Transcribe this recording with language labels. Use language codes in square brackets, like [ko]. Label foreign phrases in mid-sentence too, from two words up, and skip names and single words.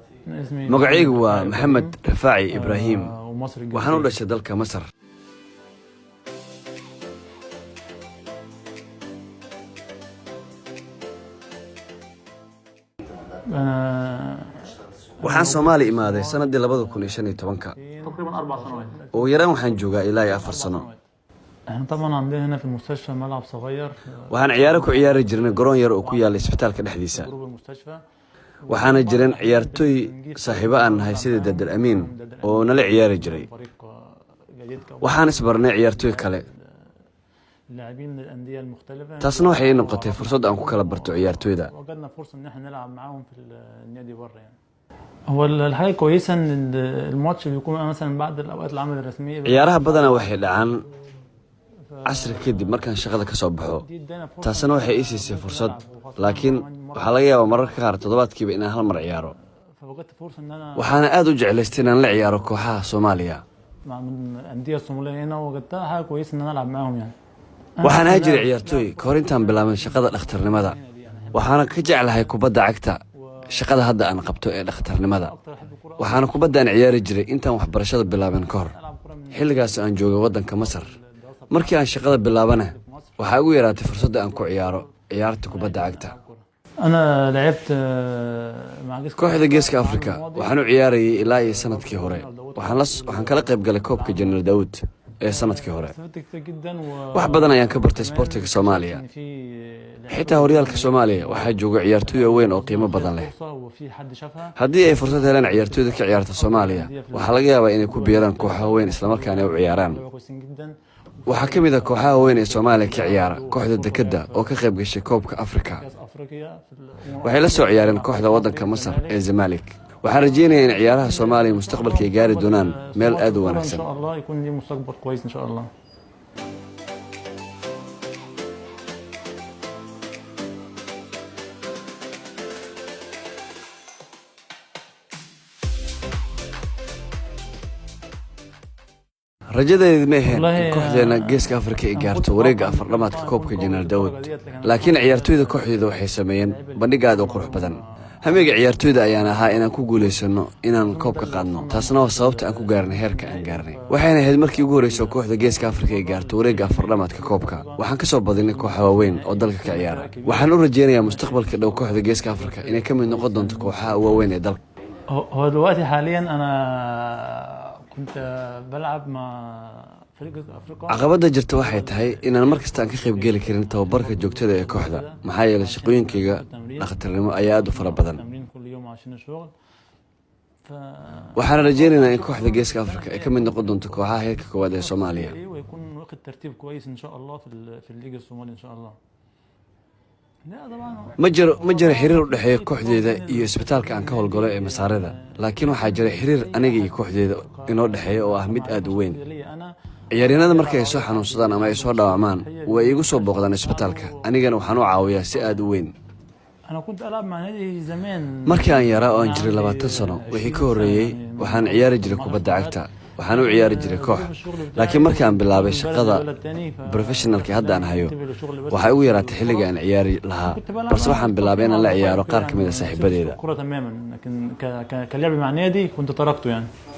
[so] magacaygu waa Maxamed Rafaaci Ibraahim waxaan u dhashay dalka Masar. waxaan Soomaali imaaday sanadii 2015 [ar] تقريبا 4 سنوات. [so] oo yaraan waxaan joogaa ilaa 4 sano. [ar] احنا طبعا عندنا هنا في المستشفى ملعب صغير. [so] waxaan ciyaaro ku ciyaari jirnay garoon yar oo ku yaala isbitaalka dhexdiisa. [ar] جروب المستشفى. [so] waxaana jiran ciyaartoy saaxiibo aan nahay sida Dadar Amiin oo nala ciyaari jiray. waxaan isbarnay ciyaartoy kale. [ar] لاعبين من الانديه المختلفه. [so] taasna waxay noqotay fursad aan ku kala barto ciyaartoyda. [ar] وجدنا فرصه ان احنا نلعب معاهم في النادي بره يعني. هو الحاجه كويسه ان الماتش بيكون مثلا بعد الاوقات العمل الرسميه. [so] ciyaaraha badana waxay dhacaan casri kadib markaan shaqada ka soo baxo. taasna waxay ii siisay fursad, laakiin waxaa laga yaabaa mararka qaar toddobaadkiiba inaan hal mar ciyaaro. [ar] فوجدت فرصه ان انا [so] waxaana aad u jeclaystay inaan la ciyaaro kooxaha Soomaaliya. [ar] مع الانديه الصوماليه هنا وجدتها حاجه كويسه ان انا العب معاهم يعني. [so] waxaan ahaa jiray ciyaartoy ka hor intaan bilaabay shaqada dhakhtarnimada. waxaana ka jeclahay kubadda cagta shaqada hadda aan qabto ee dhakhtarnimada. waxaana kubaddan ciyaari jiray intaan waxbarashada bilaabin ka hor. xilligaas aan joogay waddanka Masar. markii aan shaqada bilaabana waxaa ugu yaraatay fursadda aan ku ciyaaro ciyaarta kubadda cagta. [ar] انا لعبت مع [so] kooxda Geeska Afrika waxaan u ciyaarayay ilaa iyo sanadkii hore. waxaan kala qayb galay koobka General Daawud ee sanadkii hore. wax badan ayaan ka bartay sportiga Soomaaliya. xitaa horyaalka Soomaaliya waxaa jooga ciyaartoy weyn oo qiimo badan leh. haddii ay fursad helaan ciyaartoyda ka ciyaarta Soomaaliya waxaa laga yaabaa inay ku biiraan kooxaha weyn isla markaana u ciyaaraan. waxaa ka mid ah kooxaha weyn ee Soomaaliya ka ciyaara kooxda Dekada oo ka qayb gashay koobka Afrika. waxay la soo ciyaareen kooxda waddanka Masar ee Zamalek. waxaan rajeynayaa in ciyaaraha Soomaaliya mustaqbalka ay gaari doonaan meel aad u wanaagsan. [ar] ان شاء الله يكون لي مستقبل كويس ان شاء الله. [so] rajadeedu ma ahayn in kooxdeena Geeska Afrika ay gaarto wareegga afardhamaadka koobka General Daawud, laakiin ciyaartoyda kooxdeeda waxay sameeyeen bandhig aad u qurux badan. hamiga ciyaartoyda ayaan ahaa inaan ku guuleysano inaan koobka qaadno. taasna waa sababta aan ku gaarnay heerka aan gaarnay. waxayna ahayd markii ugu horeysay kooxda Geeska Afrika ay gaarto wareegga afardhamaadka koobka. waxaan ka soo badinay kooxo waaweyn oo dalka ka ciyaara. waxaan u rajeynayaa mustaqbalka dhow kooxda Geeska Afrika inay ka mid noqon doonto kooxaha waaweyn ee dalka. [ar] هو دلوقتي حاليا انا كنت بلعب مع فريق افريقيا. [so] caqabada jirta waxay tahay inaan markasta aan ka qayb geli karin tababarka joogtada ee kooxda, maxaa yeelay shaqooyinkayga dhakhtarnimo ayaa aad u fara badan. waxaan rajeynayaa in kooxda Geeska Afrika ay ka mid noqon doonto kooxaha heerka koowaad ee Soomaaliya. [ar] ويكون واخد ترتيب كويس ان شاء الله في الليج الصومالي ان شاء الله. [so] ma jiro xiriir u dhexeeya kooxdeeda iyo isbitaalka aan ka howlgalo ee Masaarada, laakiin waxaa jira xiriir aniga iyo kooxdeeda inoo dhexeeya oo ah mid aad u weyn. ciyaaryahanada markay ay soo xanuunsadaan ama ay soo dhaawacmaan way igu soo booqdaan isbitaalka, anigana waxaan u caawiyaa si aad u weyn. markii aan yaraa oo aan jiray 20 sano wixii ka horeeyay waxaan ciyaari jiray kubadda cagta. waxaan u ciyaari jiray koox, laakiin markii aan bilaabay shaqada professionalka hadda aan hayo waxay ugu yaraatay xilliga aan ciyaari lahaa, balse waxaan bilaabay inaan la ciyaaro qaar ka mid ah saaxiibadeeda. [ar] كرة تماما لكن كلعب مع نادي كنت تركته يعني.